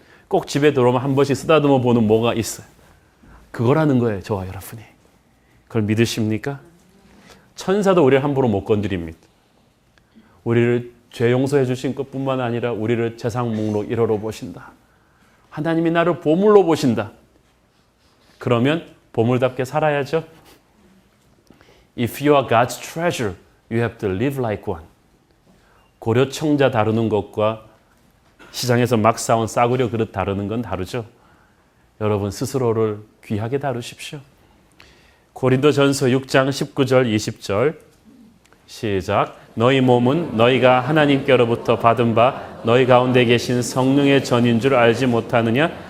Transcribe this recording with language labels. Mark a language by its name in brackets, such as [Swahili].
[Korean] 꼭 집에 들어오면 한 번씩 쓰다듬어 보는 뭐가 있어요. 그거라는 거예요. 저와 여러분이. 그걸 믿으십니까? 천사도 우리를 함부로 못 건드립니다. 우리를 죄 용서해 주신 것뿐만 아니라 우리를 재산 목록 1호로 보신다. 하나님이 나를 보물로 보신다. 그러면 보물답게 살아야죠. [English] If you are God's treasure, You have to live like one. [Korean] 고려청자 다루는 것과 시장에서 막 사온 싸구려 그릇 다루는 건 다르죠. 여러분 스스로를 귀하게 다루십시오. 고린도전서 6장 19절 20절 시작. 너희 몸은 너희가 하나님께로부터 받은 바 너희 가운데 계신 성령의 전인 줄 알지 못하느냐?